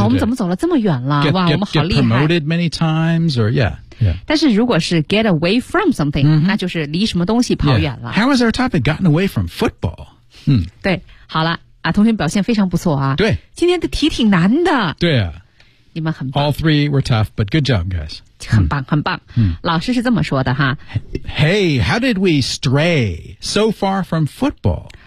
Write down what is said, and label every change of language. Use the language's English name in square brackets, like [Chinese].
[Chinese] 啊、我们怎么走了这么远了 [English] get, [Chinese] 哇 [English] get, [Chinese] 我们好厉害 [English] get promoted many times or yeah, yeah [Chinese] 但是如果是 [English] get away from something、 mm-hmm. [Chinese] 那就是离什么东西跑远了、 [English] yeah. How is our topic gotten away from football、 [Chinese] 对好了、啊、同学表现非常不错啊对今天的题挺难的对啊你们很棒 [English] All three were tough but good job guys [Chinese] 很棒很棒老师是这么说的哈 [English] Hey, how did we stray so far from football?